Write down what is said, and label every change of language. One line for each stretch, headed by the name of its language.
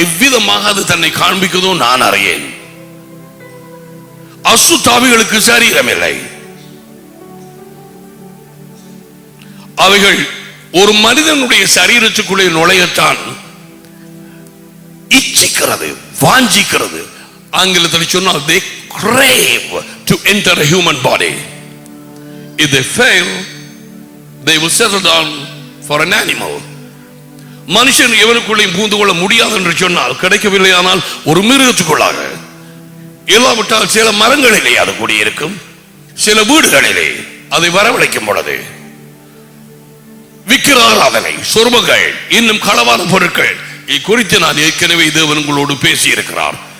Tamil: எவ்விதமாக அது தன்னை காண்பிக்கிறதோ நான் அறியேன். அசுத்தாவிகளுக்கு சரீரம் இல்லை. அவைகள் ஒரு மனிதனுடைய சரீரத்துக்குள்ளே நுழையத்தான் இச்சிக்கிறது, வாஞ்சிக்கிறது. ஆங்கிலத்தில் சொன்னால்
English: they crave to enter a human body. If they fail, they will settle down for an animal.
Tamil: மனுஷன் எவனுக்குள்ளே பூந்து கொள்ள முடியாது என்று சொன்னால், கிடைக்கவில்லை ஆனால் ஒரு மிருகத்துக்குள்ளாக, இல்லாவிட்டால் சில மரங்களிலே அது கூடியிருக்கும், சில வீடுகளிலே அதை வரவழைக்கும் பொழுது விக்கிர ஆராதனை, சொர்மங்கள், இன்னும் களவான பொருட்கள் குறித்து நான் ஏற்கனவே தேவன் உங்களோடு பேசி இருக்கிறார்.